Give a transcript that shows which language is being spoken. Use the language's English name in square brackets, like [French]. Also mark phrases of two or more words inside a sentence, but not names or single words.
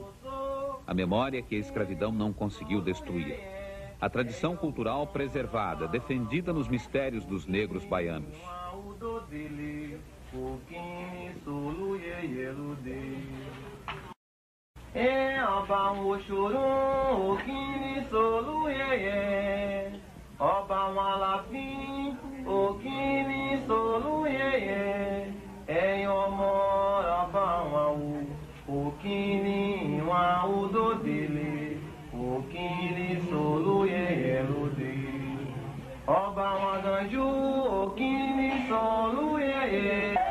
[Portuguese] A memória que a escravidão não conseguiu destruir. A tradição cultural preservada, defendida nos mistérios dos negros baianos. [Yoruba] Okini solu yeyelude. Ọba Òṣòro, Okini solu yeye. Ọba Aláàfin, Okini solu yeye. Ẹ̀yin ọmọ ọba wọn o, Okini wọn odòdèlè. Okini solu yeyelude. Ọba wọn ganjú, Okini solu yeye.